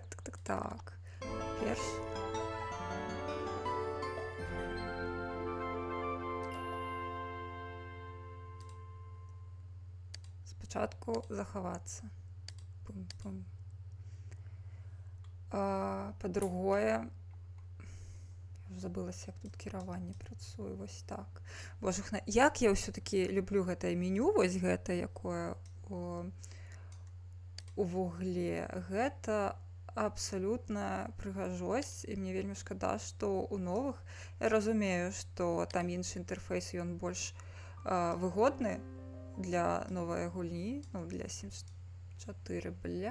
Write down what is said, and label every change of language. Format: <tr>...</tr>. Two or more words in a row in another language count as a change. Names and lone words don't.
<be>Перш. Спочатку заховаться. Пум-пум. По-другое, я вже забылася, як тут кіраванне працуе, вось так. Боже, як я ўсё-такі люблю гэтае меню, вось гэта, якое у вугле. Гэта абсалютная прыгажосць, і мне вельмі шкада, што ў новых, я разумею, што там іншы інтэрфейс, ён больш выгодны для новай гульні, ну, для Sims 4, бля.</be>